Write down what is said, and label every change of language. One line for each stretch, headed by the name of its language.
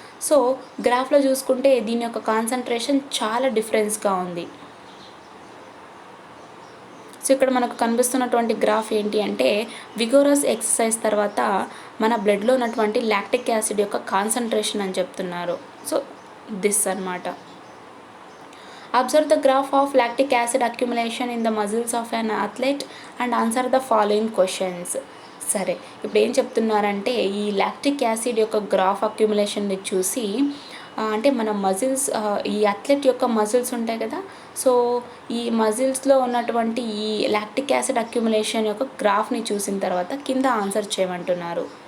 Telugu: So గ్రాఫ్లో చూసుకుంటే దీని యొక్క కాన్సన్ట్రేషన్ చాలా డిఫరెన్స్గా ఉంది. సో సో ఇక్కడ మనకు కనిపిస్తున్నటువంటి గ్రాఫ్ ఏంటి అంటే విగోరస్ ఎక్సర్సైజ్ తర్వాత మన బ్లడ్లో ఉన్నటువంటి లాక్టిక్ యాసిడ్ యొక్క కాన్సన్ట్రేషన్ అని చెప్తున్నారు. సో దిస్ అన్నమాట.
English: Observe the graph of lactic acid accumulation in the muscles of an athlete and answer the following questions.
Telugu: సరే, ఇప్పుడు ఏం చెప్తున్నారంటే ఈ లాక్టిక్ యాసిడ్ యొక్క గ్రాఫ్ అక్యుములేషన్ని చూసి అంటే మన మజిల్స్ ఈ అథ్లెట్ యొక్క మజిల్స్ ఉంటాయి కదా, సో ఈ మజిల్స్లో ఉన్నటువంటి ఈ లాక్టిక్ యాసిడ్ అక్యుములేషన్ యొక్క గ్రాఫ్ని చూసిన తర్వాత కింద ఆన్సర్ చేయమంటున్నారు.